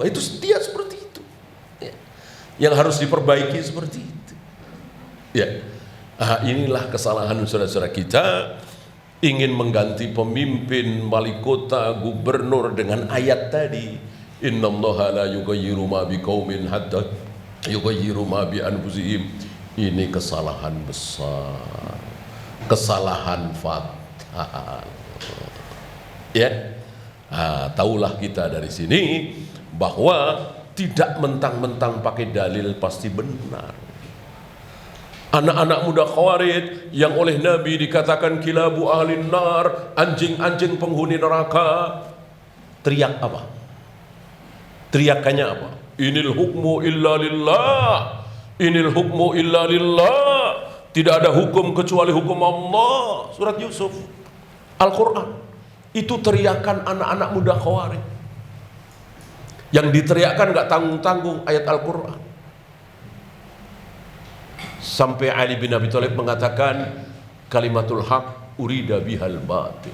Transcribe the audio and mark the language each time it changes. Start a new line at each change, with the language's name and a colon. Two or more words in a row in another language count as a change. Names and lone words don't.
Indonesian: Itu dia seperti itu ya. Yang harus diperbaiki seperti itu ya. Inilah kesalahan saudara-saudara kita, ingin mengganti pemimpin, wali kota, gubernur dengan ayat tadi,
Arabic: إن الله لا يغير ما بقوم حتى يغيروا ما بأنفسهم.
Indonesian: Ini kesalahan besar, kesalahan fatal. Ya, tahulah kita dari sini bahwa tidak mentang-mentang pakai dalil pasti benar. Anak-anak muda Khawarij yang oleh Nabi dikatakan
Arabic: كلاب أهل النار,
Indonesian: anjing-anjing penghuni neraka, teriak apa? Teriakannya apa?
Arabic: إن الحكم إلا لله، إن الحكم إلا لله.
Indonesian: Tidak ada hukum kecuali hukum Allah. Surat Yusuf, Al-Quran. Itu teriakan anak-anak muda Khawarij. Yang diteriakkan gak tanggung-tanggung ayat Al-Quran. Sampai Ali bin Abi Thalib mengatakan
Arabic: كلمة حق أريد بها الباطل.